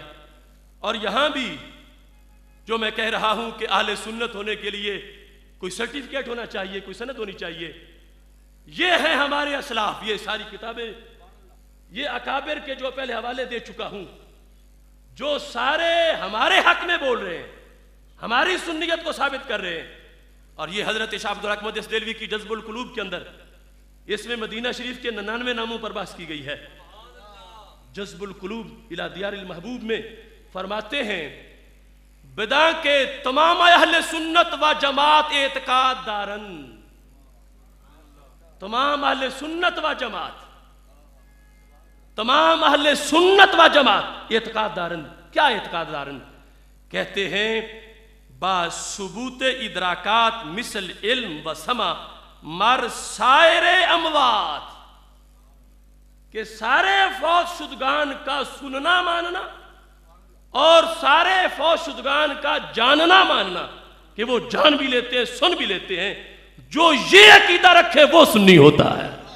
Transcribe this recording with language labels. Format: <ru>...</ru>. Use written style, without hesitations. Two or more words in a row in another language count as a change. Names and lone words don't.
<ur>اور یہاں بھی جو میں کہہ رہا ہوں کہ اہل سنت ہونے کے لیے کوئی سرٹیفکیٹ ہونا چاہیے، کوئی سند ہونی چاہیے، یہ ہیں ہمارے اسلاف، یہ ساری کتابیں، یہ اکابر کے جو پہلے حوالے دے چکا ہوں، جو سارے ہمارے حق میں بول رہے ہیں، ہماری سنیت کو ثابت کر رہے ہیں۔ اور یہ حضرت شاہ عبدالحق محدث دہلوی کی جذب القلوب کے اندر اس میں مدینہ شریف کے 99 ناموں پر بحث کی گئی ہے۔ جذب القلوب الی دیار المحبوب میں فرماتے ہیں</ur> <fa>بدع کے تمام اہل سنت و جماعت اعتقاد دارن، تمام اہل سنت و جماعت، تمام اہل سنت و جماعت اعتقاد دارن، کیا اعتقاد دارن؟</fa> <ur>کہتے ہیں</ur> <fa>با ثبوت ادراکات مثل علم و سمع مر سائر اموات،</fa> <ur>کہ سارے فوت شدگان کا سننا ماننا اور سارے فوت شدگان کا جاننا ماننا، کہ وہ جان بھی لیتے ہیں سن بھی لیتے ہیں، جو یہ عقیدہ رکھے وہ سنی ہوتا ہے۔</ur>